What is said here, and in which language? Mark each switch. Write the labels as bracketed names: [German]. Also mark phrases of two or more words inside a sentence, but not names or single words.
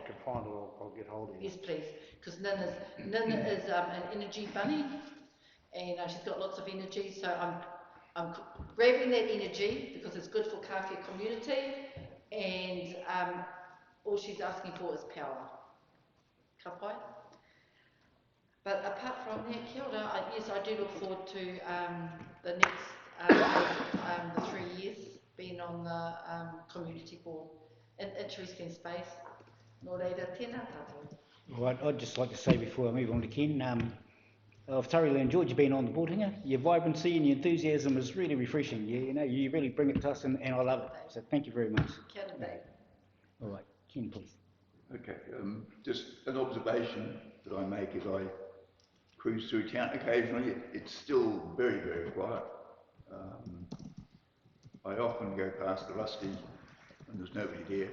[English] if I can find it, I'll get hold of you. Yes, please. Because Nin is an energy bunny, and she's got lots of energy. So I'm grabbing that energy because it's good for Kawhia community, and all she's asking for is power. [Māori] Ka pai? [English] But apart from that, [Māori] kia ora, [English] yes, I do look forward to the next the 3 years being on the community board. An interesting space. [Māori] Nō reira, tēnā tātou. [English] Right, I'd just like to say before I move on to Ken, I've thoroughly enjoyed you being on the board here. Your vibrancy and your enthusiasm is really refreshing. You really bring it to us, and I love it. So thank you very much. [Māori] Kia ora, Dave. [English] All right, Ken, please. Okay, just an observation that I make as I cruise through town occasionally. It's still very, very quiet. I often go past the Rusty and there's nobody there.